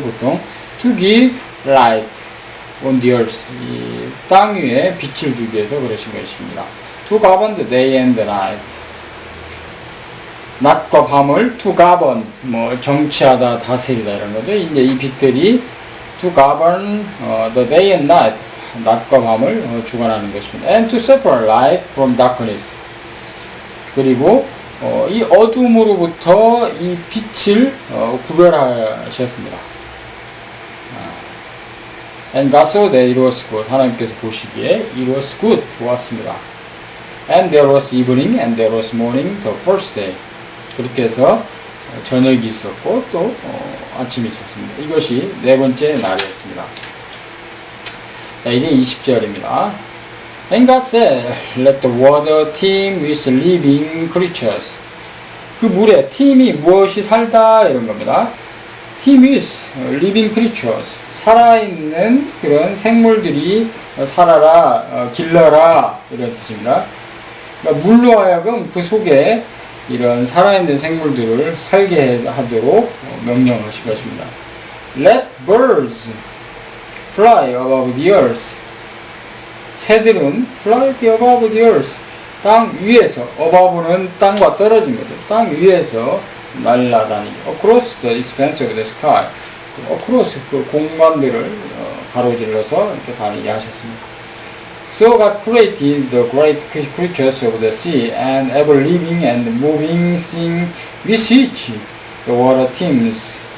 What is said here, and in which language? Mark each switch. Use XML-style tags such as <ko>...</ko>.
<en>보통 to give light on the earth.</en> <ko>이 땅 위에 빛을 주기 위해서 그러신 것입니다.</ko> <en>To govern the day and the night.</en> <ko>낮과 밤을 to govern, 정치하다, 다스리다 이런 거죠. 이제 이 빛들이</ko> <en>to govern the day and night,</en> <ko>낮과 밤을 주관하는 것입니다.</ko> <en>And to separate light from darkness.</en> <ko>그리고 이 어둠으로부터 이 빛을 구별하셨습니다.</ko> <en>And God saw that it was good.</en> <ko>하나님께서 보시기에</ko> <en>it was good,</en> <ko>좋았습니다.</ko> <en>And there was evening and there was morning the first day.</en> <ko>그렇게 해서 저녁이 있었고 또 아침이 있었습니다. 이것이 네 번째 날이었습니다. 자, 이제 20절입니다.</ko> <en>And God said, let the water teem with living creatures.</en> <ko>그 물에 팀이 무엇이 살다 이런 겁니다.</ko> <en>teem with living creatures.</en> <ko>살아있는 그런 생물들이 살아라, 길러라 이런 뜻입니다. 그러니까 물로 하여금 그 속에 이런 살아있는 생물들을 살게 하도록 명령하신 것입니다.</ko> <en>let birds fly above the earth. 새들은 fly above the earth.</en> <ko>땅 위에서, above는 땅과 떨어진 거죠. 땅 위에서 날아다니기.</ko> <en>across the expanse of the sky.</en> <ko>across 그 공간들을 가로질러서 이렇게 다니게 하셨습니다.</ko> <en>So God created the great creatures of the sea and ever living and moving thing with which the water teems.</en>